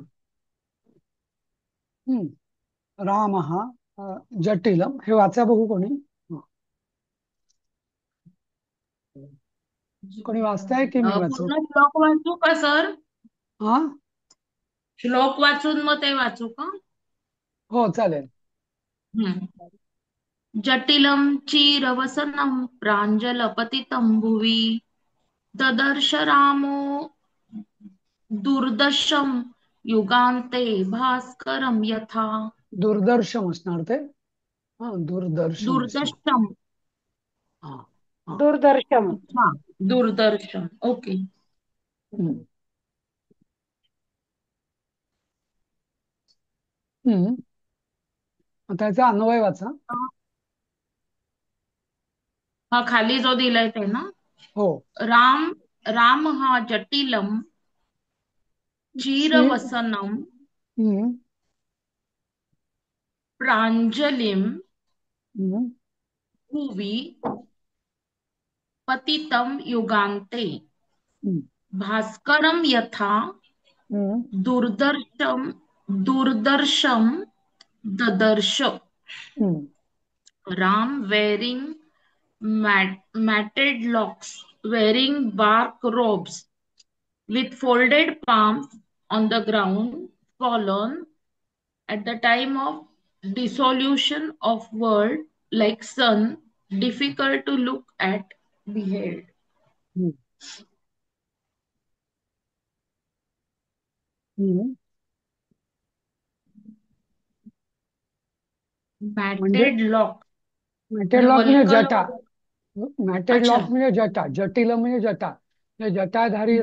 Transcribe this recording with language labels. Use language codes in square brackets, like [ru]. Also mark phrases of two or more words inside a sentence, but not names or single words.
[mr] हम्म, [sa] राम हा जटिलम [mr] हे वाचा बघू कोणी. हा. कोणी वाचताय की मी वाचू? पूर्ण श्लोक वाचू का सर? हा श्लोक वाचून मग ते वाचू का? हो चालेल. हम्म. [sa] जटिलं चीरवसनं प्राञ्जलपतितं भुवि ददर्श रामो दुर्दशं युगान्ते भास्करं यथा [mr] दुर्दर्शम असणार ते. हा दूरदर्शन असणार. दुर्दशम. हा हा. दूरदर्शन. अच्छा, दूरदर्शन. ओके. हम्म. हम्म. आता याचा अन्वय वाचा. हा खाली जो दिलाय ते ना. हो. [sa] राम राम हा जटिलम ची. चीरवसनम हम्म. प्राञ्जलिं हम्म. भुवि पतितं युगान्ते हम्म. भास्करं यथा हम्म. दूरदर्शम ददर्श हम्म. [en] Ram wearing matted locks, wearing bark robes, with folded palms on the ground, fallen at the time of dissolution of world, like sun, difficult to look at, behold. हम्म. हम्म. [mr] म्हणजे [en] Matted lock [mr] मॅटेड म्हणजे लॉक म्हणजे वल्कल. जटा. मॅटेड अच्छा. लॉक म्हणजे जटा. जटिल म्हणजे जटा. म्हणजे जटाधारी